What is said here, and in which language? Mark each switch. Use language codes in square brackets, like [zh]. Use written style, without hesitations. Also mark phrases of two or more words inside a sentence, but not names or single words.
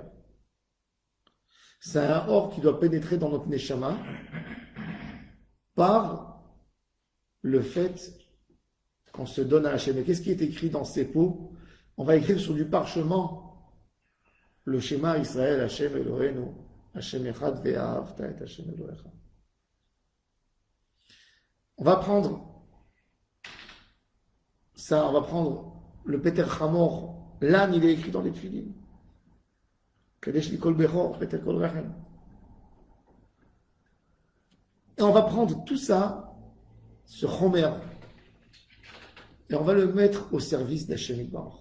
[fr] C'est un or qui doit pénétrer dans notre neshama par le fait qu'on se donne à Hachem. Et qu'est-ce qui est écrit dans ces pots? On va écrire sur du parchemin le [he] שמע ישראל השם אלוקינו השם אחד ואהבת את השם אלוקיך. [fr] On va prendre ça, on va prendre le [he] פטר חמור. [fr] L'âne, il est écrit dans les Tfilines. [he] קדש לי כל בכור פטר כל רחם. [fr] Et on va prendre tout ça, ce Homer, et on va le mettre au service d' [he] השם יתברך.